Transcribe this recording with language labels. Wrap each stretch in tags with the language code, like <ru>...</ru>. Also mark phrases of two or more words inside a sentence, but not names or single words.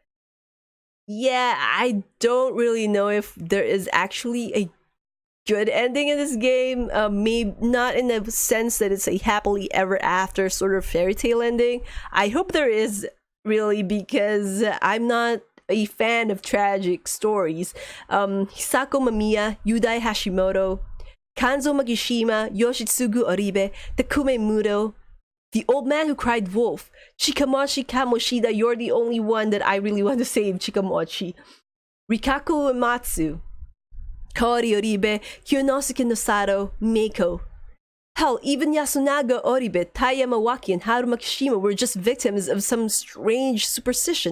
<en>Yeah, I don't really know if there is actually a good ending in this game. Maybe not in the sense that it's a happily ever after sort of fairy tale ending. I hope there is, really, because I'm not a fan of tragic stories. Hisako Mamiya, Yudai Hashimoto, Kanzo Magishima, Yoshitsugu Oribe, Takume Muto, the old man who cried wolf, Chikamochi Kamoshida, you're the only one that I really want to save, Chikamochi. Rikaku Uematsu, Kaori Oribe, Kyonosuke Nosato, Meiko. Hell, even Yasunaga Oribe, Tai Yamawaki, and Haru Makishima were just victims of some strange superstition.</en>